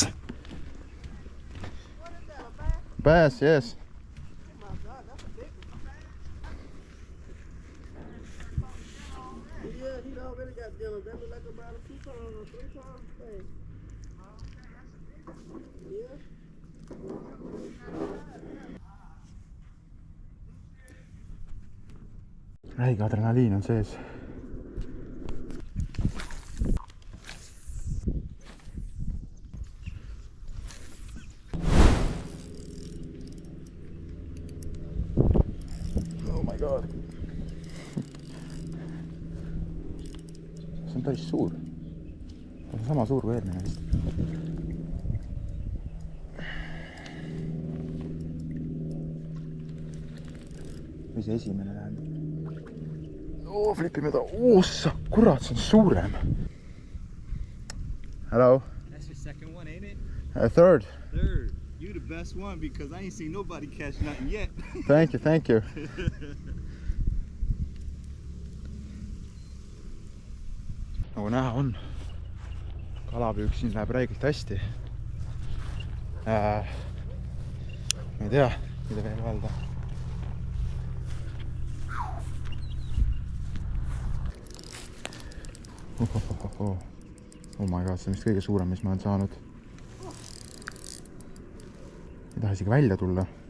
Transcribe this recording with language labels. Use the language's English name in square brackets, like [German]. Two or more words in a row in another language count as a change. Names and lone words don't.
[English] What is that, a bass? Bass, yes. Oh my God, that's a big one. Yeah, he already got dinner. That look like about a 2 pound or 3 pound thing. Yeah. [Estonian] Räige adrenaliin on sees. [English] Oh my god. [Estonian] See on päris suur. See on sama suur kui eelmine vist. Või see esimene tähendab? Oh, flipime ta. Ossa, kurat, see on suurem. [English] Hello. That's your second one, ain't it? Third. Third. You the best one because I ain't seen nobody catch nothing yet. Thank you. [Estonian] Nagu näha on, kalapüük siin läheb räigelt hästi. Ma ei tea, mida veel öelda. [English] Oh my god, [Estonian] see on vist kõige suurem, mis ma olen saanud. ei taha isegi välja tulla.